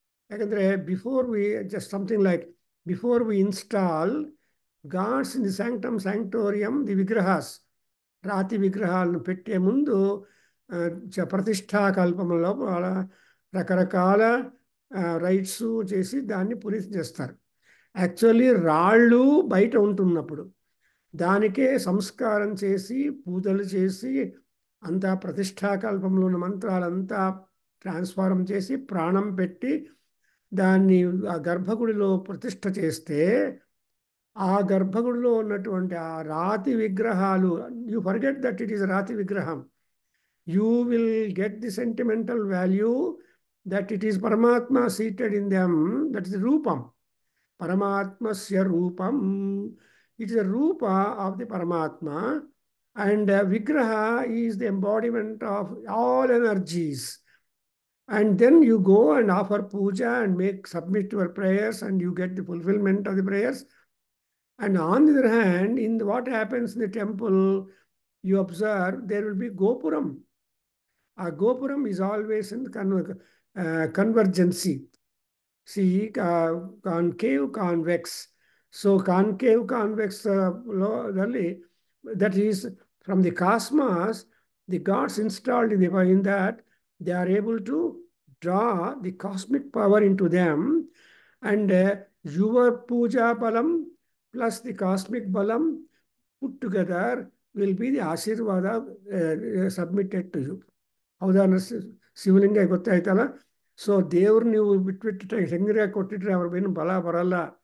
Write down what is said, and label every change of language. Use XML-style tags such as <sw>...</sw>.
<kn>ಯಾಕಂದ್ರೆ</kn> <en>before we just something like before we install gods in the sanctum sanctorium, the vigrahas,</en> <te>రాతి విగ్రహాలను పెట్టే ముందు ప్రతిష్టా కల్పంలో రకరకాల రైట్స్ చేసి దాన్ని పునీతి చేస్తారు. యాక్చువల్లీ రాళ్ళు బయట ఉంటున్నప్పుడు దానికే సంస్కారం చేసి పూజలు చేసి అంతా ప్రతిష్టాకల్పంలో ఉన్న మంత్రాలంతా ట్రాన్స్ఫార్మ్ చేసి ప్రాణం పెట్టి దాన్ని ఆ గర్భగుడిలో ప్రతిష్ఠ చేస్తే ఆ గర్భగుడిలో ఉన్నటువంటి ఆ రాతి విగ్రహాలు,</te> <en>You forget that it is రాతి విగ్రహం, you will get the sentimental value that it is పరమాత్మ seated in them, that is రూపం, పరమాత్మస్య రూపం, it is the రూప of the పరమాత్మ, అండ్ విగ్రహ is the embodiment of all energies. And then you go and offer puja and submit your prayers, and you get the fulfillment of the prayers. And on the other hand, what happens in the temple, you observe there will be gopuram. A gopuram is always in convergency. See, concave, convex. So concave, convex that is from the cosmos, the gods installed in that, they are able to draw the cosmic power into them, and your puja balam plus the cosmic balam put together will be the Ashirvada submitted to you.</en> <kn>ಹೌದಾ? ಶಿವಲಿಂಗ ಗೊತ್ತಾಯ್ತಲ್ಲ. So ದೇವ್ರು ನೀವು ಬಿಟ್ಬಿಟ್ಟು ಹೆಂಗ್ರೆ ಕೊಟ್ಟಿಟ್ರೆ ಅವ್ರಿಗೇನು ಬಲ ಬರಲ್ಲ.</kn>